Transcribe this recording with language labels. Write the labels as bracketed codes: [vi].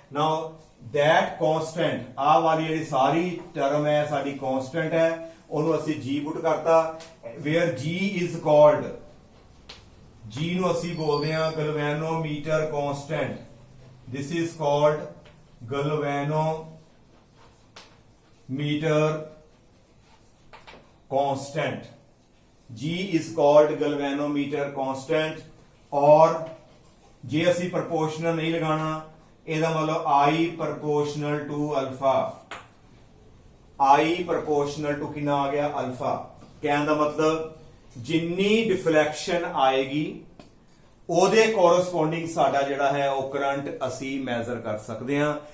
[pa] Now that constant ਆ ਵਾਲੀ ਜਿਹੜੀ ਸਾਰੀ ਟਰਮ ਹੈ ਸਾਡੀ ਕਾਂਸਟੈਂਟ ਹੈ ਉਹਨੂੰ ਅਸੀਂ g ਪੁੱਟ ਕਰਤਾ [en] where g is called [pa] G ਨੂੰ ਅਸੀਂ ਬੋਲਦੇ ਹਾਂ galvanometer constant. [en] This is called galvanometer constant. G is called galvanometer constant। [pa] और जे ਅਸੀਂ ਪ੍ਰੋਪੋਰਸ਼ਨਲ ਨਹੀਂ ਲਗਾਣਾ ਇਹਦਾ ਮਤਲਬ [en] I proportional to alpha। I proportional to [pa] ਕਿੰਨਾ ਆ ਗਿਆ ਅਲਫਾ। ਕਹਿਣ ਦਾ ਮਤਲਬ ਜਿੰਨੀ ਡਿਫਲੈਕਸ਼ਨ ਆਏਗੀ ਉਹਦੇ ਕੋਰਸਪੋਂਡਿੰਗ ਸਾਡਾ ਜਿਹੜਾ ਹੈ ਉਹ ਕਰੰਟ ਅਸੀਂ ਮੈਜ਼ਰ ਕਰ ਸਕਦੇ ਹਾਂ।